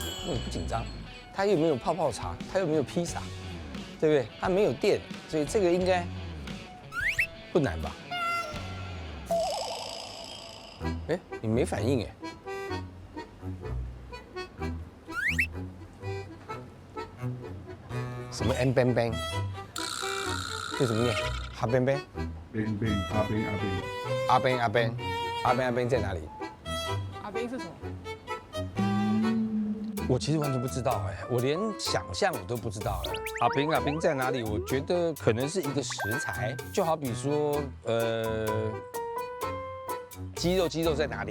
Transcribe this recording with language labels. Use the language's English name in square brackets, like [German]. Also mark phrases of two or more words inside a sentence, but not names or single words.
[Chinese] 因为你不紧张，它又没有泡泡茶，它又没有披萨，对不对？它没有电，所以这个应该不难吧？哎，你没反应哎？什么 N bang bang？这怎么念？哈 bang bang？ bang bang 阿 bang 阿 bang 阿 bang 阿 bang 阿 bang 阿 bang 在哪里？阿冰是什么？我其实完全不知道哎，我连想象我都不知道哎。阿冰阿冰在哪里？我觉得可能是一个食材，就好比说鸡肉在哪里？